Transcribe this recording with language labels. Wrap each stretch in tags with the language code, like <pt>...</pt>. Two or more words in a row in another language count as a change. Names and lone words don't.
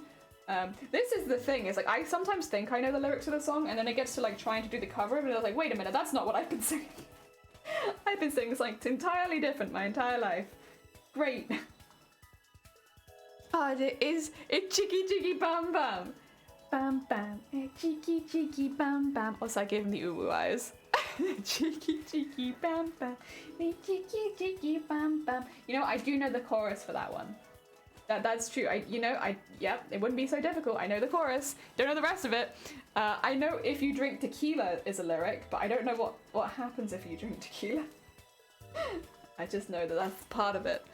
<en>This is the thing, is like I sometimes think I know the lyrics to the song, and then it gets to like trying to do the cover of it, and I was like, wait a minute, that's not what I've been singing. I've been singing something entirely different my entire life. Great. Oh, it's cheeky cheeky bam bam. Bam bam. Cheeky cheeky bam bam. Also, I gave him the ooh eyes. Cheeky cheeky bam bam. Cheeky cheeky bam bam. You know, I do know the chorus for that one. That's true. Yep, it wouldn't be so difficult. I know the chorus. Don't know the rest of it. I know if you drink tequila is a lyric, but I don't know what happens if you drink tequila. I just know that that's part of it.</en>